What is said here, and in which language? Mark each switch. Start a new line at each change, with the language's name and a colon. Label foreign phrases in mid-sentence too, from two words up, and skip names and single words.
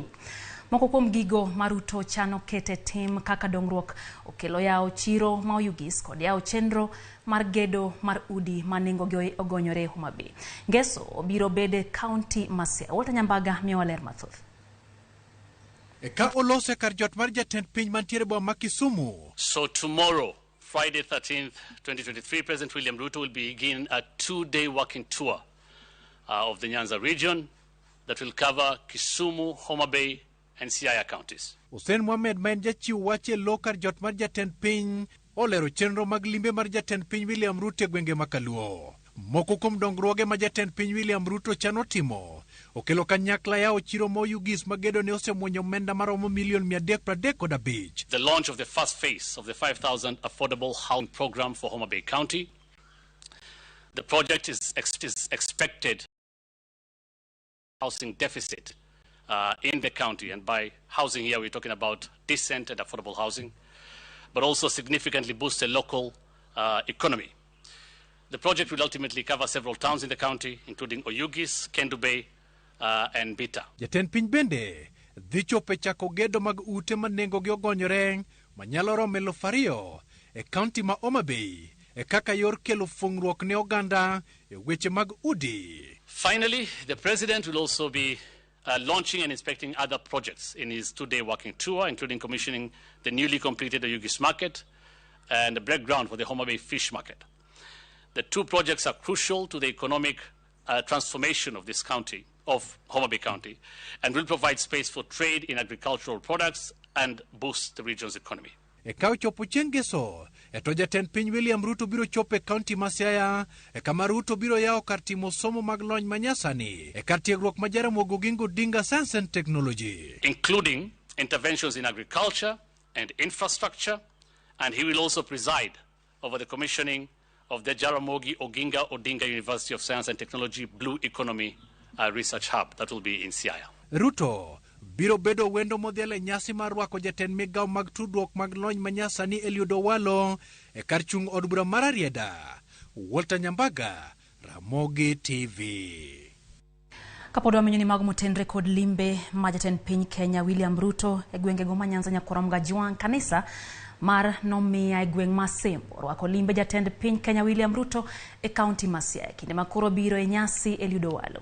Luo (Kenya and Tanzania): Moko kuom gigo Maruto chano kete tim kaka dongruok okelo yao chiro ma oyugis kod yao chenro mar gedo mar udi manengo gi ogonyore Homa Bay. Ngeso obiro bede county Masia. Walter Nyambaga miyo ler mathoth. Eka olose kar jot mar jatend piny mantiere boma ma Kisumu.
English: So tomorrow, Friday 13th, 2023, President William Ruto will begin a 2-day walking tour of the Nyanza region that will cover Kisumu, Homa Bay, and Siaya counties.
Luo (Kenya and Tanzania): Hussein Mohamed ma en jachiw wach e lo kar jot mar jatend piny olero chenro mag limbe mar jatend piny William Ruto e gwenge makaluo. Moko kuom dongruoge ma jatend piny William Ruto chano timo okelo kanyakla yawo chiro moyugis magedo ne osemwonyo omenda maromo million 335.
English: The launch of the first phase of the 5,000 affordable housing program for Homa Bay County. The project is expected housing deficit in the county, and by housing here we're talking about decent and affordable housing, but also significantly boost the local economy. The project will ultimately cover several towns in the county, including Oyugis, Kendu Bay, and Bita.
Luo (Kenya and Tanzania): Jatend piny bende dhi chope chako gedo mag ute ma nengogi ogonyore manyalo romo 2,000 e kaunti ma Homa Bay e kaka yor kelo fungruok ne oganda e weche mag udi.
English: Finally, the President will also be launching and inspecting other projects in his 2-day walking tour, including commissioning the newly completed Oyugis Market and the break ground for the Homa Bay Fish Market. The two projects are crucial to the economic transformation of this county, of Homa Bay County, and will provide space for trade in agricultural products and boost the region's economy.
Luo (Kenya and Tanzania): E ka ochopo chieng' Ngeso, to jatend piny William Ruto biro chopo e kaunti ma Siaya, e kama Ruto biro yawo kar timo somo mag lony manyasani, e kar tiegruok ma Jaramogi Oginga Odinga Science and Technology,
English: including interventions in agriculture and infrastructure, and he will also preside over the commissioning of the Jaramogi Oginga Odinga University of Science and Technology Blue Economy Research Hub that will be in Siaya.
Luo (Kenya and Tanzania): Ruto biro bedo wendo modhial e nyasi mar rwako jatend migawo mag tudruok mag lony manyasani Eliud Owalo e kar chung' od bura mar Arieda. Walter Nyambaga, Ramogi TV. Kapod wamenyo ni mago motenre kod limbe ma jatend piny Kenya William Ruto e gwengego ma Nyanza Nyakorom Gajwang' kanisa mar nomiya e gweng' ma Sembo rwako limbe jatend piny Kenya William Ruto e kaunti ma Siaya kinde makoro biro e nyasi Eliud Owalo.